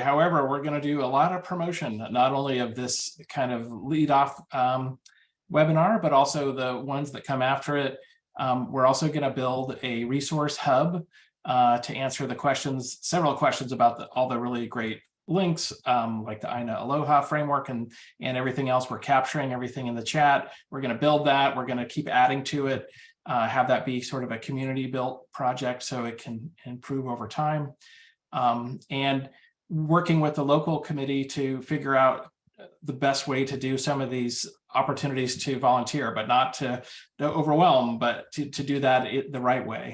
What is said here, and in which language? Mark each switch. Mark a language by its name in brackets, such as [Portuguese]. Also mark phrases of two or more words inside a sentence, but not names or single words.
[English] However, we're going to do a lot of promotion, not only of this kind of lead off webinar, but also the ones that come after it. We're also going to build a resource hub to answer the questions, several questions about all the really great links, like the ʻāina Aloha framework and everything else. We're capturing everything in the chat. We're going to build that. We're going to keep adding to it, have that be sort of a community built project so it can improve over time. And working with the local committee to figure out the best way to do some of these opportunities to volunteer, but not to overwhelm, but to do that the right way.